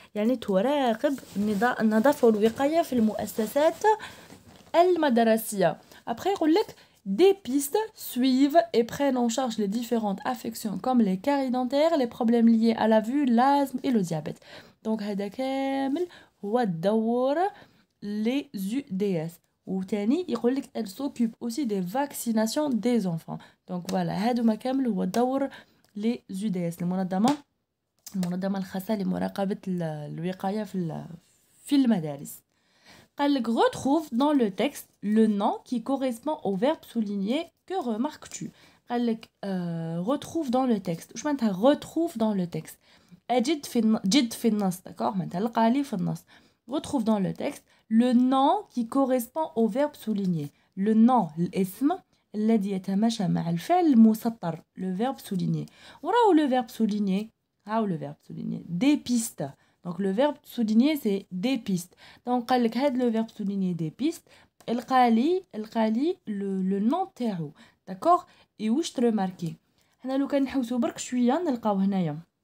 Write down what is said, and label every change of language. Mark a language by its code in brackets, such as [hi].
[ar] يعني تراقب النظافه والوقايه في المؤسسات المدرسيه. [fr] après [ar] يقول لك [fr] dépistent, suivent et prennent en charge les différentes affections comme les caries dentaires, les problèmes liés à la vue, l'asthme et le diabète. donc [ar] هذا كامل هو الدور les UDS. وتاني يقول لك [fr] elle s'occupe aussi des vaccinations des enfants. donc voilà [ar] هادوما كامل هو دور les UDS المنظمة الخاصة لمراقبة الوقاية في المدارس. قال لك [fr] retrouve dans le texte le nom qui correspond au verbe souligné. que remarques-tu؟ [ar] قال لك [fr] retrouve dans le texte. [ar] واش معناتها [fr] retrouve dans le texte؟ [ar] جد في النص. [fr] d'accord [ar] معناتها لقى لي في النص. [fr] retrouve dans le texte le nom qui correspond au verbe souligné. le nom [ar] الاسم الذي يتماشى مع الفعل المسطر [fr] le verbe souligné [ar] وراو le verbe souligné راو le verbe souligné des pistes donc le verbe souligné c'est des pistes donc قال لك هاد le verbe souligné des pistes القالي le nom تاعو d'accord et واش ترماركي حنا لو كان نحوسو برك شويه نلقاو هنايا